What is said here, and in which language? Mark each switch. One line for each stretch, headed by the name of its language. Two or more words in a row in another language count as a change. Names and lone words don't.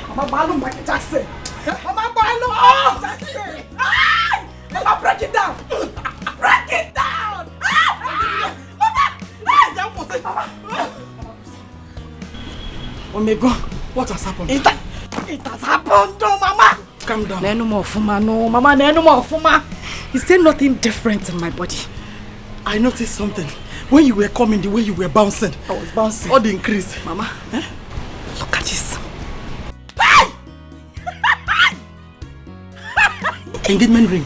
English: Balu Michael Jackson. Mama Balu Jackson. Mama, break it down. Break it down. Oh my God, what has happened? It has happened, no, Mama. Calm down. No more fuma, no, Mama. No more fuma. Is there nothing different in my body? I noticed something. When you were coming, the way you were bouncing. I was bouncing. All the increase. Mama, look at this. Engagement ring.